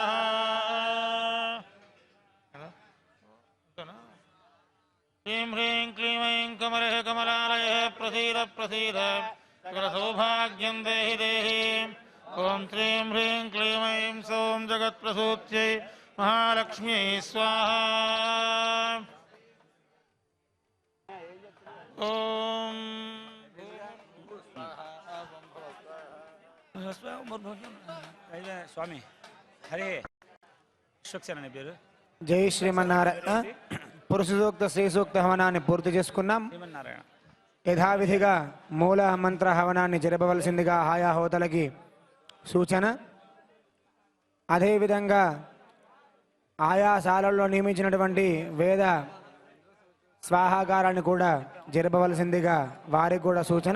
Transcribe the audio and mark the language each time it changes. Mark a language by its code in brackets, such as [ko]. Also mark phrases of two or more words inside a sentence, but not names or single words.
[sa] स्वाहा श्रीं ह्रीं क्लीं ऐं कमले कमलालये प्रसीद प्रसीद सकल सौभाग्यं देहि देहि ओम श्रीं ह्रीं क्लीं ऐं सौं जगत्प्रसूत्यै महालक्ष्म्यै स्वाहा ओम स्वामी हरे [te] విశ్వక్సేన పేరు జై శ్రీమన్నారాయణ పురుష సూక్త శ్రీ సూక్త హవనాన్ని పూర్తి చేసుకున్నాం. శ్రీమన్నారాయణ యథావిధిగా మూల మంత్ర హవనాన్ని జరపవలసిందిగా ఆయా హోతలకి సూచన. అదేవిధంగా ఆయా శాలల్లో నియమించినటువంటి వేద స్వాహాగారాన్ని కూడా జరపవలసిందిగా వారికి కూడా సూచన.